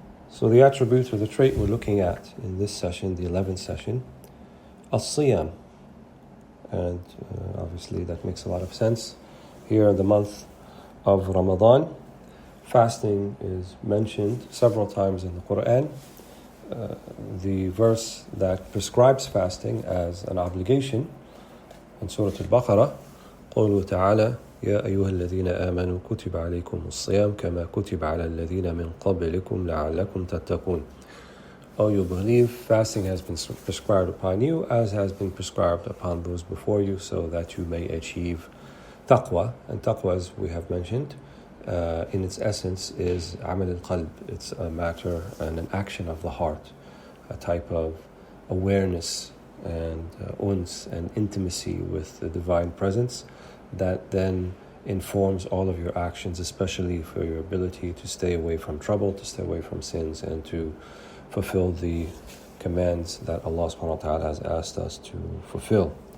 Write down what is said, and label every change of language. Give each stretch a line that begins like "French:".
English: So the attribute or the trait we're looking at in this session, the 11th session, as-siyam. And obviously that makes a lot of sense. Here in the month of Ramadan, fasting is mentioned several times in the Quran. The verse that prescribes fasting as an obligation in Surah Al-Baqarah,
Arabic: قوله تعالى يا أيها الذين آمنوا كتب عليكم الصيام كما كتب على الذين من قبلكم لعلكم تتقون.
English: Oh, you believe, fasting has been prescribed upon you as has been prescribed upon those before you, so that you may achieve taqwa. And taqwa, as we have mentioned, in its essence is amal al-qalb. It's a matter and an action of the heart, a type of awareness and uns and intimacy with the divine presence that then informs all of your actions, especially for your ability to stay away from trouble, to stay away from sins, and to fulfill the commands that Allah subhanahu wa ta'ala has asked us to fulfill.